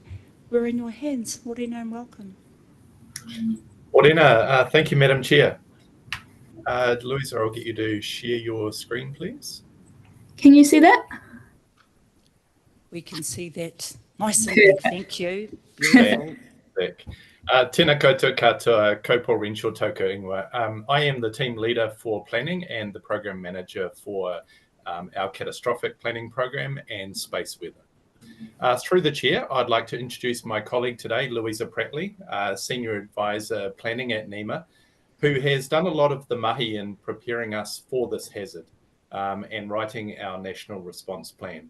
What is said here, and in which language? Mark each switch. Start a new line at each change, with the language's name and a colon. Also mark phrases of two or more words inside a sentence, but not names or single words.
English: We're in your hands. Morena, and welcome. Morena, thank you, Madam Chair. Louisa, I'll get you to share your screen, please. Can you see that? We can see that nice and big. Thank you. Beautiful.
Māori: Tēnā koutou katoa, ko Paul Renshaw tōku ingoa.
English: I am the team leader for planning and the program manager for our catastrophic planning program and space weather. Through the chair, I'd like to introduce my colleague today, Louisa Prattley, Senior Advisor Planning at NEMA, who has done a lot of the mahi in preparing us for this hazard and writing our national response plan.